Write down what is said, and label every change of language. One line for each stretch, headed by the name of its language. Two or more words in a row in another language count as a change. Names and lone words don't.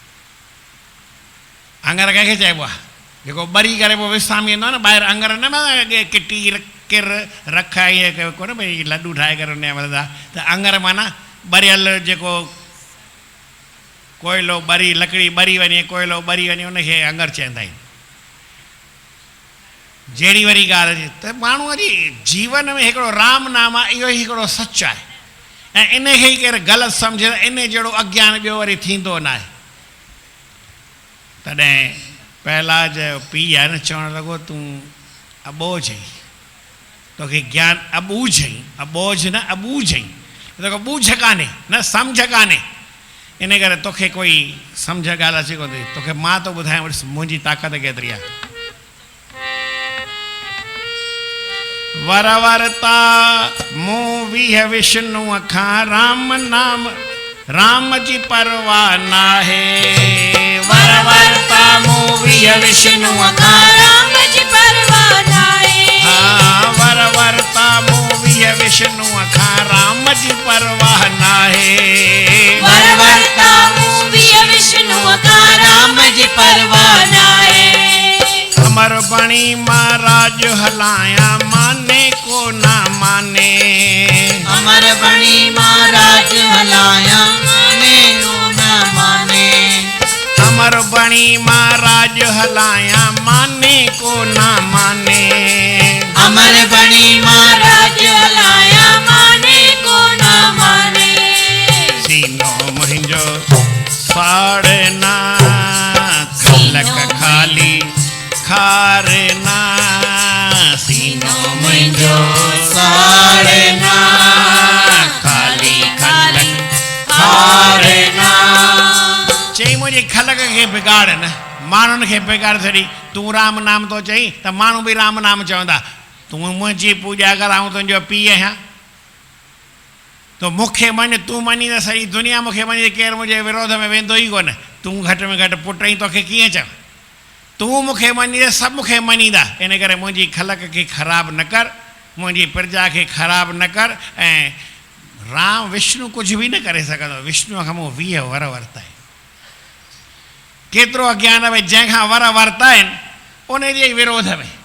Sindhi: अंगर कंहिंखे चइबो आहे जेको ॿरी करे पोइ विसामी वेंदो आहे न ॿाहिरि अंगर न अॻे किटी किर रख ईअं कोन भई लॾूं ठाहे करे उन मिलंदा त अंगर माना ॿरियल जेको कोयलो ॿरी लकड़ी ॿरी वञे कोयलो ॿरी वञे उनखे अंगर चवंदा आहिनि जहिड़ी वरी ॻाल्हि अचे त माण्हूअ जी जीवन में हिकिड़ो राम नाम आहे इहो ई हिकिड़ो सच आहे ऐं इनखे ई केरु ग़लति सम्झे त इन जहिड़ो अज्ञान ॿियो वरी थींदो न आहे तॾहिं पहलाज जो पीउ आहे न चवणु लॻो तूं अॿोझ आहीं तोखे ज्ञान अॿूझ आहीं अॿोझ न अॿूझ आहीं तोखे ॿूझ कान्हे न सम्झ कान्हे इन करे तोखे कोई सम्झ ॻाल्हि अचे कोन थी तोखे मां थो ॿुधायां ॾिस मुंहिंजी ताक़त केतिरी आहे वर वरता मूं वीह विष्णुअ खां राम नाम राम जी परवाह नाहे वर वरता मूं वीह विष्णुअ खां राम जी परवाह नाहे हाँ वर वरता मूं वीह विष्णुअ खां राम जी परवाह नाहे वर वरता मूं वीह विष्णुअ खां राम जी परवाह नाहे अमर बणी महाराज हलाया माने को ना माने अमर बणी महाराज हलाया माने को न माने अमर बणी महाराज हलाया माने को ना माने अमर बणी महाराज हलाया माने को न माने सीनो मुंहिंजो साड़ना खलक खाली खारना सीनो मुंहिंजो साड़ना खाली खलक खारना चई मुंहिंजी खलक खे बिगाड़ न माण्हुनि खे बिगाड़ छॾी तूं राम नाम थो चई त माण्हू बि राम नाम चवंदा तूं मुंहिंजी पूॼा कर आऊं तुंहिंजो पीउ आहियां तो मूंखे मञ तूं मञी त सही दुनिया मूंखे मञी त केरु मुंहिंजे विरोध में वेंदो ई कोन तूं घटि में घटि पुट ई तोखे कीअं चवां तूं मूंखे मञी त सभु मूंखे मञींदा इन करे मुंहिंजी खलक खे ख़राबु न कर मुंहिंजी प्रजा खे ख़राबु न कर ऐं राम विष्णु कुझु बि न करे सघंदो विष्णुअ खां मूं 20 वर वरिता आहिनि केतिरो अज्ञान भई जंहिंखां वर वरिता आहिनि उन जे विरोध में